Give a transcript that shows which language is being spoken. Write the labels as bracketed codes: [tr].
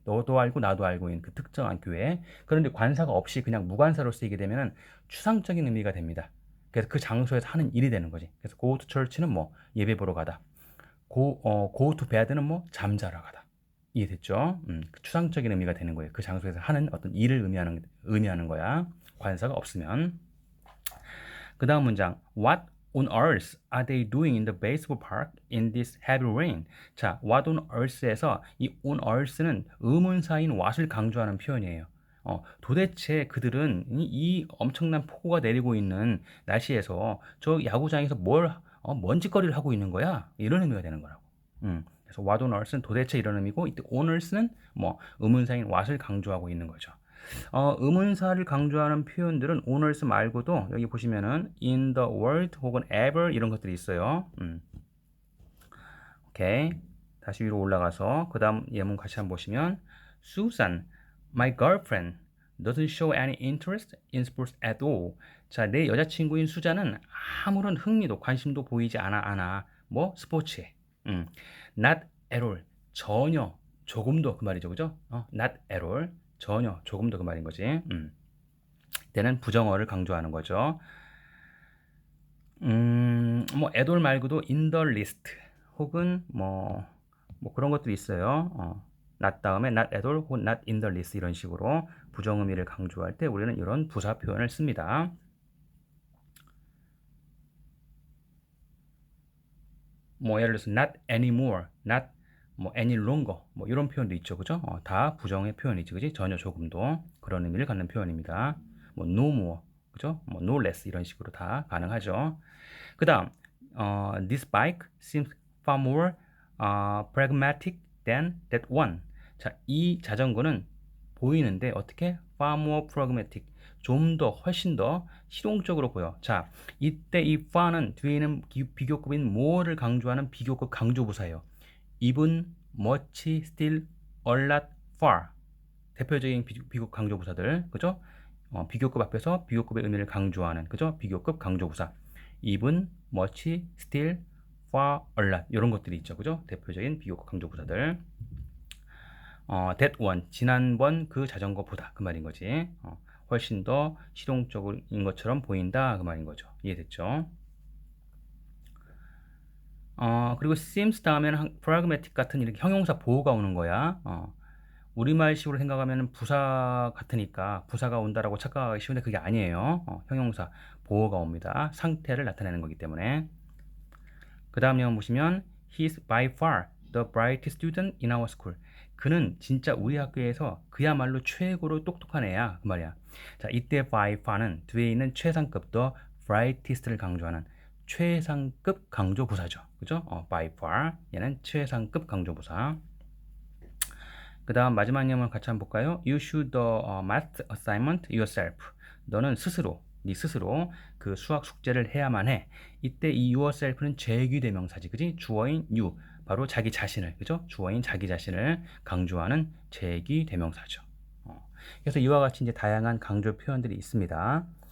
[ko] 너도 알고 나도 알고 있는 그 특정한 교회. 그런데 관사가 없이 그냥 무관사로 쓰이게 되면은 추상적인 의미가 됩니다. 그래서 그 장소에서 하는 일이 되는 거지. 그래서 go to church는 뭐 예배 보러 가다. go to bed는 뭐 잠자러 가다. 이해됐죠? 그 추상적인 의미가 되는 거예요. 그 장소에서 하는 어떤 일을 의미하는 거야. 관사가 없으면. 그 다음 문장. [en] What on earth are they doing in the baseball park in this heavy rain? [ko] 자, what on earth에서 이 on earth는 의문사인 what을 강조하는 표현이에요. 도대체 그들은 이 엄청난 폭우가 내리고 있는 날씨에서 저 야구장에서 뭔 짓거리를 하고 있는 거야? 이런 의미가 되는 거라고. 그래서 what on earth는 도대체 이런 의미고, 이때 on earth는 뭐 의문사인 what을 강조하고 있는 거죠. 의문사를 강조하는 표현들은 on earth 말고도 여기 보시면은 in the world 혹은 ever 이런 것들이 있어요. 오케이. 다시 위로 올라가서 그 다음 예문 같이 한번 보시면 [en] Susan, my girlfriend doesn't show any interest in sports at all. [ko] 자, 내 여자친구인 수잔은 아무런 흥미도 관심도 보이지 않아. 뭐 스포츠에. [en] Not at all. [ko] 전혀 조금도 그 말이죠. 그죠? not at all. 전혀 조금도 그 말인 거지. 때는 부정어를 강조하는 거죠. 뭐 at all 말고도 in the list 혹은 뭐 그런 것들이 있어요. not 다음에 not at all 혹은 not in the list 이런 식으로 부정 의미를 강조할 때 우리는 이런 부사 표현을 씁니다. 뭐 예를 들어서 not anymore, not 뭐 any longer 뭐 이런 표현도 있죠, 그죠? 다 부정의 표현이지, 그지? 전혀 조금도 그런 의미를 갖는 표현입니다. 뭐 no more, 그죠? 뭐 no less 이런 식으로 다 가능하죠. 그다음 [en] this bike seems far more pragmatic than that one. [ko] 자, 이 자전거는 보이는데 어떻게 far more pragmatic, 좀 더 훨씬 더 실용적으로 보여. 자, 이때 이 far는 뒤에 있는 비교급인 more를 강조하는 비교급 강조부사예요. [en] even, much, still, a lot, far. [ko] 대표적인 비교급 강조부사들, 그죠? 비교급 앞에서 비교급의 의미를 강조하는, 그죠? 비교급 강조부사. [en] even, much, still, far, a lot [ko] 이런 것들이 있죠, 그죠? 대표적인 비교급 강조부사들. that one 지난번 그 자전거보다 그 말인 거지. 훨씬 더 실용적인 것처럼 보인다 그 말인 거죠. 이해됐죠? 그리고 seems 다음에는 pragmatic 같은 이렇게 형용사 보호가 오는 거야. 우리말식으로 생각하면 부사 같으니까 부사가 온다라고 착각하기 쉬운데 그게 아니에요. 형용사 보호가 옵니다. 상태를 나타내는 거기 때문에. 그 다음 내용 보시면 [en] He's by far the brightest student in our school. [ko] 그는 진짜 우리 학교에서 그야말로 최고로 똑똑한 애야 그 말이야. 자, 이때 by far는 뒤에 있는 최상급 the brightest를 강조하는 최상급 강조부사죠. 그죠? by far 얘는 최상급 강조부사. 그 다음 마지막 내용을 같이 한번 볼까요? [en] You should math assignment yourself. [ko] 너는 스스로, 네 스스로 그 수학 숙제를 해야만 해. 이때 이 yourself는 제귀대명사지, 그지? 주어인 you, 바로 자기 자신을, 그죠? 주어인 자기 자신을 강조하는 제귀대명사죠. 그래서 이와 같이 이제 다양한 강조 표현들이 있습니다.